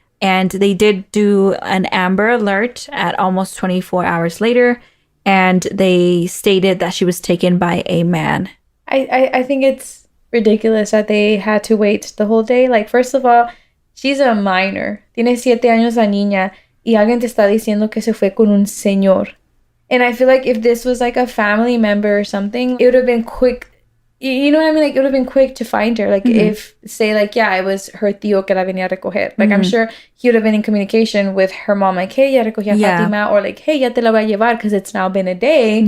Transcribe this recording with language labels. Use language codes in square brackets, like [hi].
[en] And they did do an Amber Alert at almost 24 hours later. And they stated that she was taken by a man. I think it's ridiculous that they had to wait the whole day. Like, first of all, she's a minor. [es] Tiene 7 años la niña. Y alguien te está diciendo que se fue con un señor. [en] And I feel like if this was like a family member or something, it would have been quick. You know what I mean? Like, it would have been quick to find her. Like, if, say, like, yeah, it was her [es] tío que la venía a recoger. [en] Like, I'm sure he would have been in communication with her mom. Like, hey, [es] ya recogí a Fatima. [en] Or, like, hey, [es] ya te la voy a llevar [en] because it's now been a day.